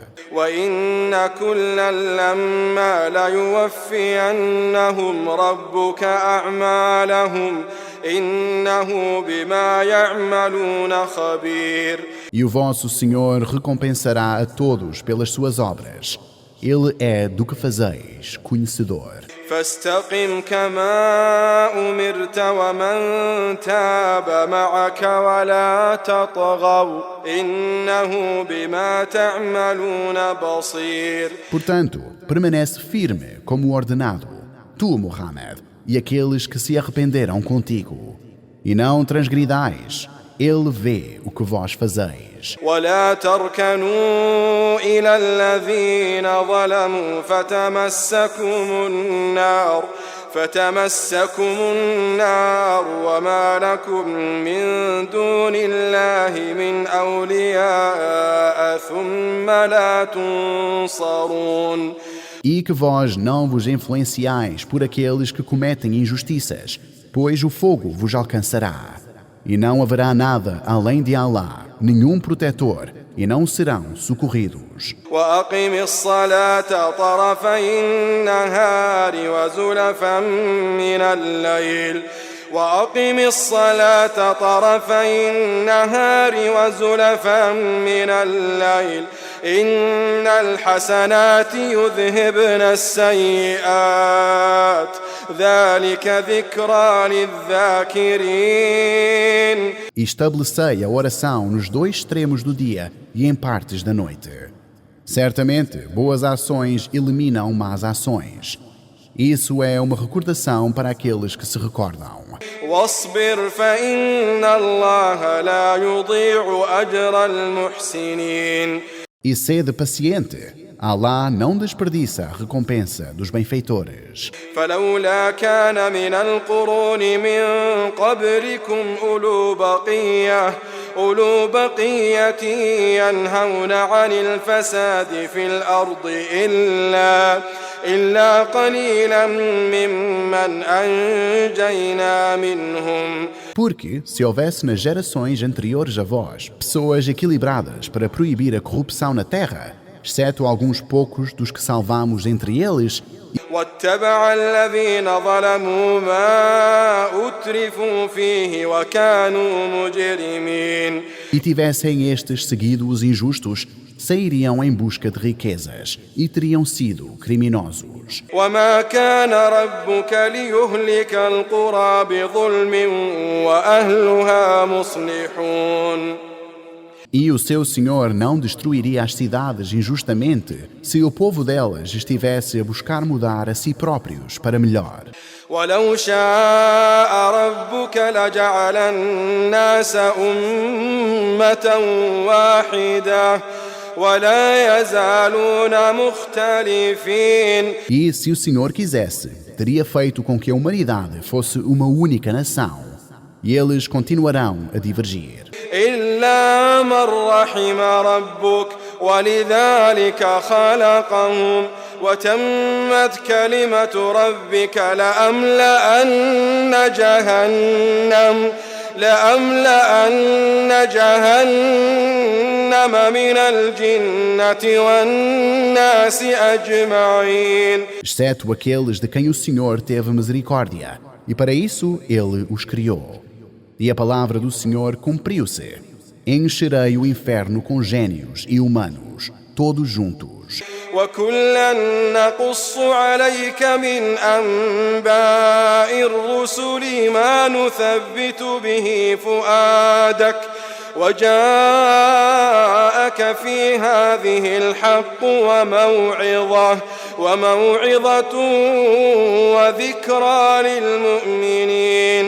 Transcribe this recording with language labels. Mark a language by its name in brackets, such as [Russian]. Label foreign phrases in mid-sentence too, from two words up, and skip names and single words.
[Arabic] وَإِنَّ كُلًّا لَمَّا لَيُوَفِّيَنَّهُمْ رَبُّكَ أَعْمَالَهُمْ إِنَّهُ بِمَا يَعْمَلُونَ خَبِيرٌ. [Portuguese] E o vosso Senhor recompensará a todos pelas suas obras. Ele é do que fazeis conhecedor. [Arabic] فاستقم كما أمرت ومن تاب معك ولا تطغوا إنه بما تعملون بصير. [Portuguese] Portanto, permanece firme como ordenado, tu, Muhammad, e aqueles que se arrependeram contigo. E não transgridais, ele vê o que vós fazeis. [Arabic] ولا تركنوا إلى الذين ظلموا فتمسكم النار فتمسكم النار وما لكم من دون الله من أولياء ثم لا تنصرون. [Portuguese] E que vós não vos influenciais por aqueles que cometem injustiças, pois o fogo vos alcançará. E não haverá nada além de Allah, nenhum protetor, e não serão socorridos. [Arabic] وأقم الصلاة طرفي النهار وزلفا من الليل وأقم الصلاة طرفي النهار وزلفا من الليل إن الحسنات يذهبن السيئات ذلك ذكرى للذاكرين. [Portuguese] E estabelecei a oração nos dois extremos do dia e em partes da noite. Certamente, boas ações eliminam más ações. Isso é uma recordação para aqueles que se recordam. [Arabic] واصبر فإن الله لا يضيع أجر المحسنين. [Portuguese] E sede paciente. Allah não desperdiça a recompensa dos benfeitores. [Arabic] فلولا كان من القرون من قبلكم أولو بقية ينهون عن الفساد في الأرض إلا قليلا ممن أنجينا منهم. [Portuguese] Porque, se houvesse nas gerações anteriores a vós pessoas equilibradas para proibir a corrupção na terra, exceto alguns poucos dos que salvamos entre eles, [Arabic] واتبع الذين ظلموا ما أترفوا فيه وكانوا مجرمين. [Portuguese] e tivessem estes seguido os injustos, sairiam em busca de riquezas e teriam sido criminosos. [Arabic] وما كان ربك ليهلك القرى بظلم وأهلها مصلحون. [Portuguese] E o seu Senhor não destruiria as cidades injustamente se o povo delas estivesse a buscar mudar a si próprios para melhor. [Arabic] ولو شاء ربك لجعل الناس أمة واحدة ولا يزالون مختلفين. [Portuguese] E se o Senhor quisesse, teria feito com que a humanidade fosse uma única nação, e eles continuarão a divergir. [Arabic] إلا من رحم ربك ولذلك خلقهم وتمت كلمة ربك لأملأن جهنم من الجنة والناس أجمعين. [Portuguese] Exceto aqueles de quem o Senhor teve misericórdia, e para isso Ele os criou. E a palavra do Senhor cumpriu-se. Encherei o inferno com gênios e humanos, todos juntos. [Arabic] وكلا نقص عليك من أنباء الرسل ما نثبت به فؤادك وجاءك في هذه الحق وموعظة وذكرى للمؤمنين.